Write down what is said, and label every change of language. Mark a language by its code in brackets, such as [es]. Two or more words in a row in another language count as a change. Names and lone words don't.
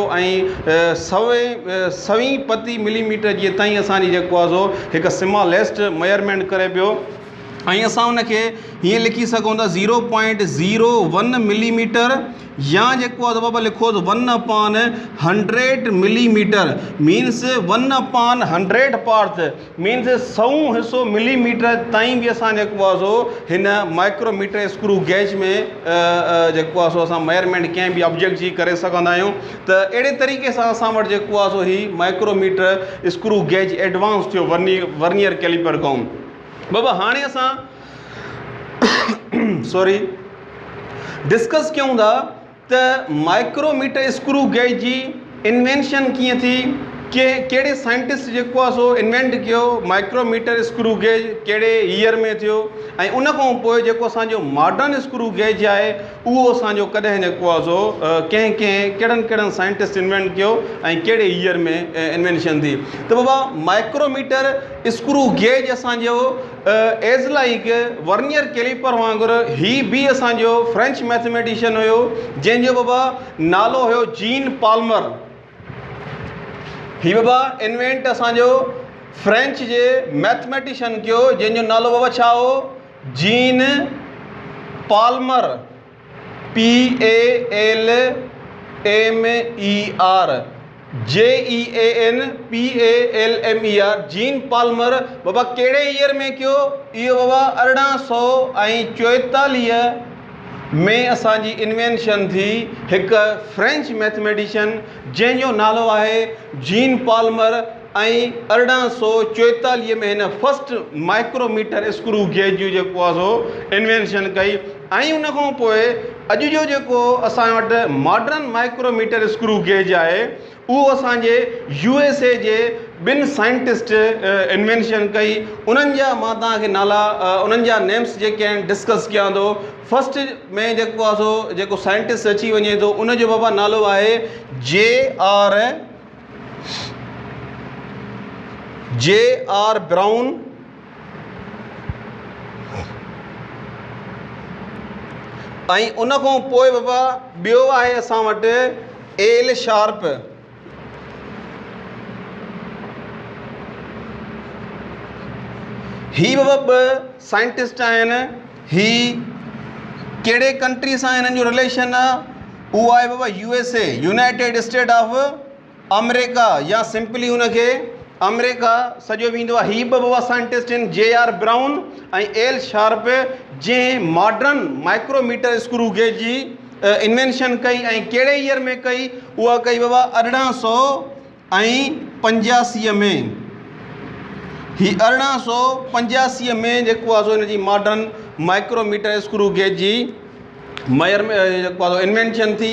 [sd] ऐं 100वीं पती मिलीमीटर जी ताईं असांजी जेको आहे सो हिकु [en] smallest measurement [sd] करे पियो। ऐं असां उनखे हीअं लिखी सघूं था 0.01 मिलीमीटर, या जेको आहे बाबा लिखोसि 1/100 मिलीमीटर, [en] means 1/100 parts, [sd] मीन्स 100 हिसो मिलीमीटर ताईं बि असां जेको आहे सो हिन [en] micrometer screw gauge [sd] में जेको आहे सो असां मेयरमेंट कंहिं बि ऑब्जेक्ट जी करे सघंदा आहियूं। त अहिड़े तरीक़े सां असां वटि जेको आहे सो ही [en] micrometer screw gauge [sd] एडवांस थियो [en] vernier caliper [sd] खां। बाबा हाणे असां डिस्कस कयूं था त [en] micrometer screw gauge [sd] जी इन्वेंशन कीअं थी, कहिड़े साइंटिस्ट जेको आहे सो इन्वेंट कयो [en] micrometer screw gauge, [sd] कहिड़े ईयर में थियो। ऐं उन खां पोइ जेको असांजो [en] modern screw gauge [sd] आहे उहो असांजो कॾहिं जेको आहे सो कहिड़नि साइंटिस्ट इन्वेंट कयो ऐं कहिड़े ईयर में इन्वेंशन थी। त बाबा [en] micrometer screw gauge [sd] असांजो [en] as like vernier caliper [sd] वांगुरु ही बि असांजो [en] French mathematician [sd] हुयो, जंहिंजो बाबा नालो हुयो जीन पाल्मर। ही बाबा इन्वेंट असांजो फ्रेंच जे मैथमेटिशियन कयो, जंहिंजो नालो बाबा छा हो, जीन पाल्मर, PALMER, JEANPALMER, जीन पाल्मर। बाबा कहिड़े ईयर में कयो, इहो बाबा 1844 में असांजी इन्वेंशन थी हिकु [en] French mathematician [sd] जंहिंजो नालो आहे जीन पाल्मर। ऐं 1844 में हिन [en] first micrometer screw gauge [sd] जो जेको आहे सो इन्वेंशन कई। ऐं उन खां पोइ अॼु जो जेको असां वटि [en] modern micrometer screw gauge [sd] आहे उहो असांजे USA जे 2 साइंटिस्ट इन्वेंशन कई। उन्हनि जा मां तव्हांखे नाला उन्हनि जा नेम्स जेके आहिनि डिस्कस कयां थो। फर्स्ट में जेको आहे सो जेको साइंटिस्ट अची वञे थो उनजो बाबा नालो आहे J.R. ब्राउन। ऐं उन खां पोइ बाबा ॿियो आहे असां वटि एल शार्प। ही बाबा 2 साइंटिस्ट आहिनि। ही कहिड़े कंट्री सां हिननि जो रिलेशन आहे? उहो आहे बाबा USA, यूनाइटेड स्टेट ऑफ अमेरिका, या सिंपली हुनखे अमेरिका सॼो वेंदो आहे। ही बाबा साइंटिस्ट आहिनि J.R. ब्राउन ऐं एल शार्प, जंहिं [en] modern micrometer screw gauge [sd] जी इन्वेंशन कई। ऐं कहिड़े ईयर में कई? उहा कई बाबा 1885 में। ही 1885 में जेको आहे सो हिन जी [en] modern micrometer screw gauge [sd] जी जेको आहे इन्वेंशन थी।